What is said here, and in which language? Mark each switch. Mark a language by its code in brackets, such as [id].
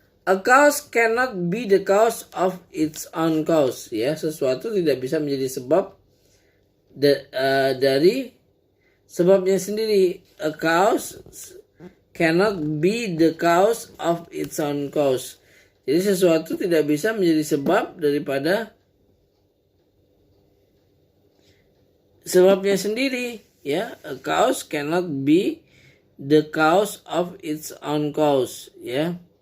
[en] A cause cannot be the cause of its own cause, ya. [id] Sesuatu tidak bisa menjadi sebab dari sebabnya sendiri. [en] A cause cannot be the cause of its own cause. [id] Jadi sesuatu tidak bisa menjadi sebab daripada sebabnya sendiri, ya. [en] A cause cannot be the cause of its own cause, ya.